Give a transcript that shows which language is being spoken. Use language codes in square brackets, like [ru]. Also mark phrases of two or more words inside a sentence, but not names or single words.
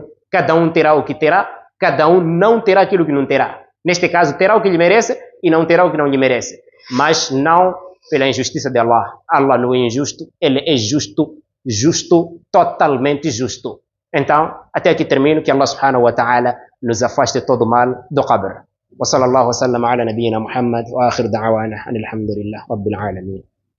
[pt] Cada um terá o que terá, cada um não terá aquilo que não terá. Neste caso, terá o que lhe merece e não terá o que não lhe merece. Mas não pela injustiça de Allah. Allah não é injusto, ele é justo, totalmente justo. Então, até aqui termino, que Allah [ar] سبحانه وتعالى [pt] nos afaste todo o mal do Qabr. [ar] وصلى الله وسلم على نبينا محمد وآخر دعوانا أن الحمد لله رب العالمين.